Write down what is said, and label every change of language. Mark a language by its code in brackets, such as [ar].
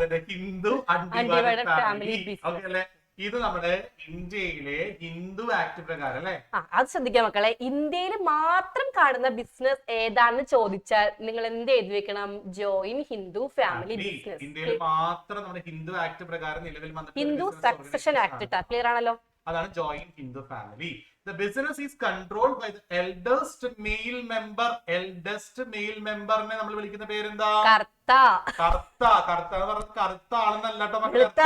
[ml] Hindu undivided family business അല്ലേ? ഇത് നമ്മുടെ ഇന്ത്യയിലെ ഹിന്ദു ആക്ട് പ്രകാരം അല്ലെ? അത് ശ്രദ്ധിക്കാം മക്കളെ. ഇന്ത്യയിൽ മാത്രം കാണുന്ന ബിസിനസ് ഏതാണെന്ന് ചോദിച്ചാൽ നിങ്ങൾ എന്ത് എഴുതി വെക്കണം? Join Hindu family business. ഇന്ത്യയിൽ മാത്രം നമ്മുടെ ഹിന്ദു ആക്ട് പ്രകാരം നിലവിൽ വന്ന ഹിന്ദു സക്സഷൻ ആക്ട്. ക്ലിയർ ആണല്ലോ? അതാണ് join Hindu family. [en] The business is controlled by the eldest male member. Eldest male member [ml] നെ നമ്മൾ വിളിക്കുന്ന പേരെന്താ? കർത്ത. കർത്ത. കർത്ത എന്ന് പറഞ്ഞാൽ കറുത്ത ആളെന്നല്ലാട്ടോ മക്കളെ.